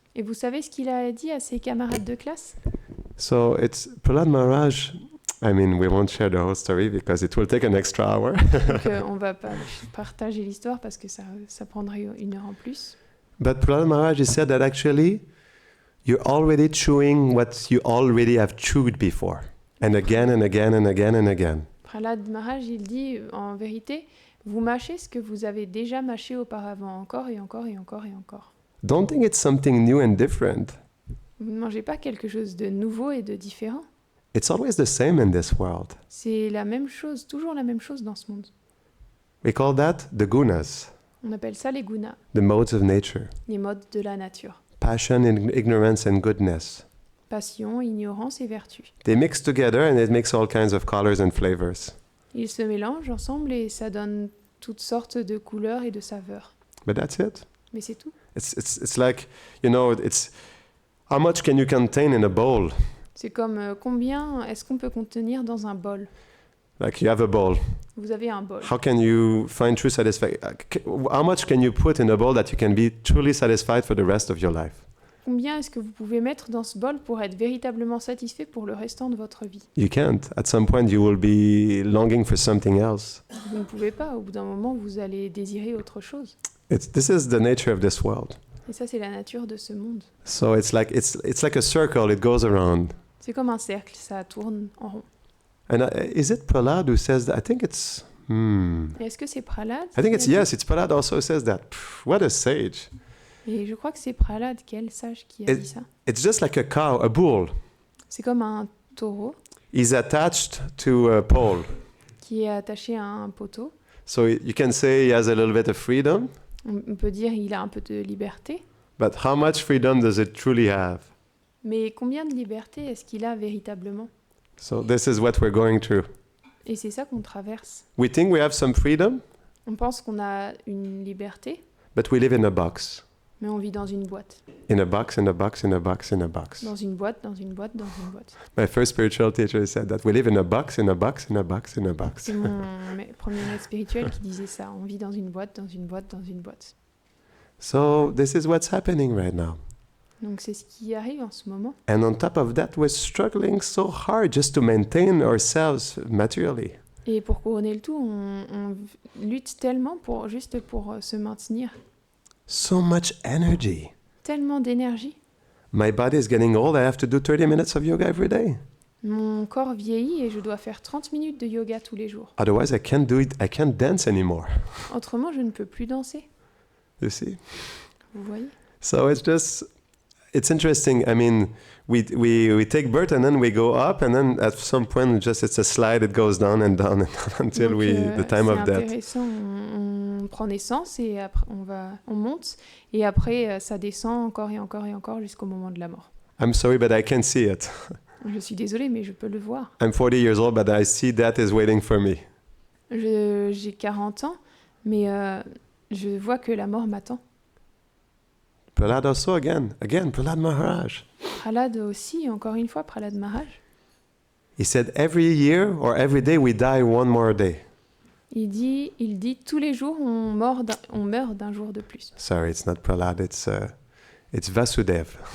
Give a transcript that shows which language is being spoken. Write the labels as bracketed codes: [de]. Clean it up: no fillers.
[fr] Et vous savez ce qu'il a dit à ses camarades de classe? [en] So it's Prahlad Maharaj. I mean, we won't share the whole story because it will take an extra hour. [fr] Donc on va pas partager l'histoire parce que ça prendrait 1 heure en plus. [en] But Prahlad Maharaj, he said that actually, you're already chewing what you already have chewed before. And again and again and again and again. [fr] Prahlad Maharaj, il dit, en vérité, vous mâchez ce que vous avez déjà mâché auparavant, encore et encore et encore et encore. [en] Don't think it's something new and different. [fr] Vous ne mangez pas quelque chose de nouveau et de différent. [en] It's always the same in this world. [fr] C'est la même chose, toujours la même chose dans ce monde. [en] We call that the gunas, [fr] On appelle ça les gunas, [en] the modes of nature. [fr] les modes de la nature. [en] Passion, ignorance, and goodness. [fr] Passion, ignorance et vertu. [en] They mix together and it makes all kinds of colors and flavors. [fr] Ils se mélangent ensemble et ça donne toutes sortes de couleurs et de saveurs. [en] But that's it. [fr] Mais c'est tout. [en] It's like, you know, it's how much can you contain in a bowl? [fr] C'est comme combien est-ce qu'on peut contenir dans un bol? [en] Like you have a bowl. [fr] Vous avez un bol. [en] How can you find true satisfaction? How much can you put in a bowl that you can be truly satisfied for the rest of your life? [fr] Combien est-ce que vous pouvez mettre dans ce bol pour être véritablement satisfait pour le restant de votre vie? [en] You can't. At some point, you will be longing for something else. [fr] Vous ne pouvez pas. Au bout d'un moment, vous allez désirer autre chose. [en] This is the nature of this world. [fr] Et ça, c'est la nature de ce monde. [en] So it's like a circle. It goes around. [fr] C'est comme un cercle, ça tourne en rond. [en] And is it Prahlad who says that? I think it's. [fr] Et est-ce que c'est Prahlad? [en] I think it's yes. It's Prahlad also says that. What a sage! [fr] Et je crois que c'est Prahlad, quel sage, qui a dit ça. [en] It's just like a cow, a bull. [fr] C'est comme un taureau [en] He's attached to a pole. [fr] qui est attaché à un poteau. [en] So you can say he has a little bit of freedom, [fr] On peut dire il a un peu de liberté. [en] but how much freedom does it truly have? [fr] Mais combien de liberté est-ce qu'il a véritablement? [en] So this is what we're going through. [fr] Et c'est ça qu'on traverse. [en] We think we have some freedom, [fr] On pense qu'on a une liberté, [en] but we live in a box. [fr] mais on vit dans une boîte. [en] In a box, in a box, in a box, in a box. [fr] Dans une boîte, dans une boîte, dans une boîte. [en] My first spiritual teacher said that we live in a box, in a box, in a box, in a box. [fr] C'est mon premier maître spirituel qui disait ça. On vit dans une boîte, dans une boîte, dans une boîte. [en] So this is what's happening right now. [fr] Donc c'est ce qui arrive en ce moment. [en] And on top of that, we're struggling so hard just to maintain ourselves materially. [fr] Et pour couronner le tout, on lutte tellement juste pour se maintenir. [en] So much energy. [fr] Tellement d'énergie. [en] My body is getting old. I have to do 30 minutes of yoga every day. [fr] Mon corps vieillit et je dois faire 30 minutes de yoga tous les jours. [en] Otherwise, I can't do it. I can't dance anymore. [fr] Autrement, je ne peux plus danser. [en] You see? [fr] Vous voyez? [en] So it's interesting. I mean, we take birth and then we go up, and then at some point, just it's a slide. It goes down and down and down until [fr] Donc, [en] the time of [fr] c'est [en] death. [fr] intéressant. On prend naissance et après on monte et après ça descend encore et encore et encore jusqu'au moment de la mort. [en] I'm sorry, but I can't see it. [fr] Je suis désolée, mais je peux le voir. [en] I'm 40 years old, but I see death is waiting for me. [fr] J'ai 40 ans, mais je vois que la mort m'attend. [en] Prahlad also again, Prahlad Maharaj. [fr] Prahlad aussi, encore une fois, Prahlad Maharaj. [en] He said, every year or every day we die one more day. [fr] Il dit tous les jours on meurt d'un jour de plus. [en] Sorry, it's not Prahlad, it's Vasudev.